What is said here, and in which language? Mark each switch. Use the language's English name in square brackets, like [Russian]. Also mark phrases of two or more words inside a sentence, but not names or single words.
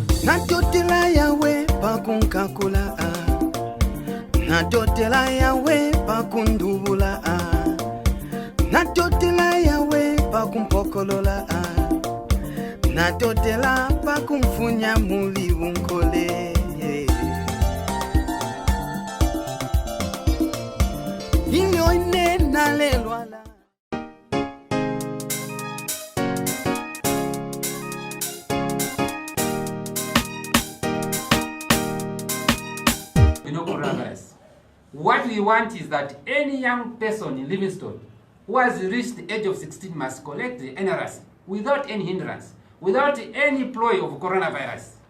[Bemba] Natotela yawe pakunkakula Natotela yawe pakundubula Natotela yawe pakumpokolola Natotela pakumfunya muli unkole Inyoine nalelwala [English] What we want is that any young person in Livingstone who has reached the age of 16 must collect the NRC without any hindrance, without any ploy of coronavirus.